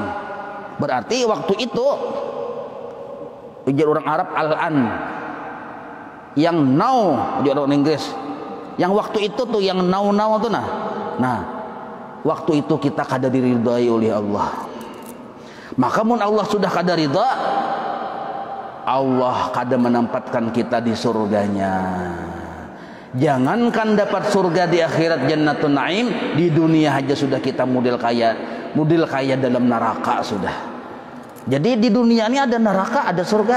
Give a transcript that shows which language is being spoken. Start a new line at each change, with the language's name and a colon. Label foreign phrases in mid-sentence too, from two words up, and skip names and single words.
Indonesian: Berarti waktu itu ujar orang Arab al-an. Yang now ujar orang Inggris.
Banjar: Yang waktu itu tuh yang now tuh nah. Nah, waktu itu kita kada diridhai oleh Allah. Maka mun Allah sudah kada ridha, Allah kada menempatkan kita di surganya.
Indonesian: Jangankan dapat surga di akhirat
Arabic: jannatun naim,
Indonesian: di dunia aja sudah kita model kaya dalam neraka sudah. Jadi di dunia ini ada neraka, ada surga.